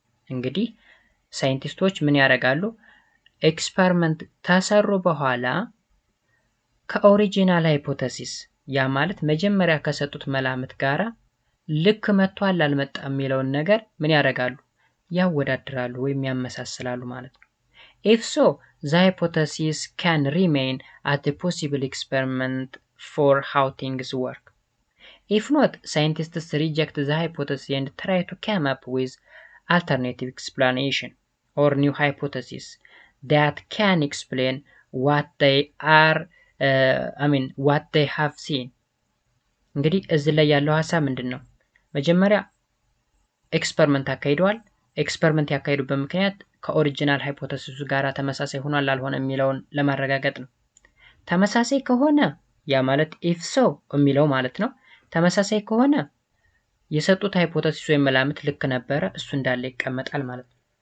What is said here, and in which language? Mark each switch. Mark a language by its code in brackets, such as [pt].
[am] እንግዲህ ሳይንቲስቶች ምን ያደርጋሉ? ኤክስፐሪመንት ተሰሩ በኋላ ከኦሪጂናል ሃይፖቴሲስ ያ ማለት መጀመሪያ ከሰጡት መላምት ጋራ ልክ መጥቷል አልመጣም የሚለውን ነገር ምን ያደርጋሉ? ያወዳድራሉ ወይም ያመሳስላሉ ማለት ነው። [en] If so, the hypothesis can remain as the possible experiment for how things work. If not, scientists reject the hypothesis and try to come up with alternative explanation or new hypothesis that can explain what they are, what they have seen. [am] እንግዲህ እዚህ ላይ ያለው ሐሳብ ምንድነው? መጀመሪያ ኤክስፐሪመንት አካሂደዋል። ኤክስፐሪመንት ያካሂዱበት ምክንያት ከኦሪጂናል ሃይፖቴሲሱ ጋር ተመሳሳይ ሆኗል አልሆነ የሚለውን ለማረጋገጥ ነው። ተመሳሳይ ከሆነ ያ ማለት [en] ኢፍ ሶ [am] የሚለው ማለት ነው። ተመሳሳይ ከሆነ የሰጡት ሃይፖቴሲስ ወይም መላምት ልክ ነበረ፣ እሱ እንዳለ ይቀመጣል ማለት ነው።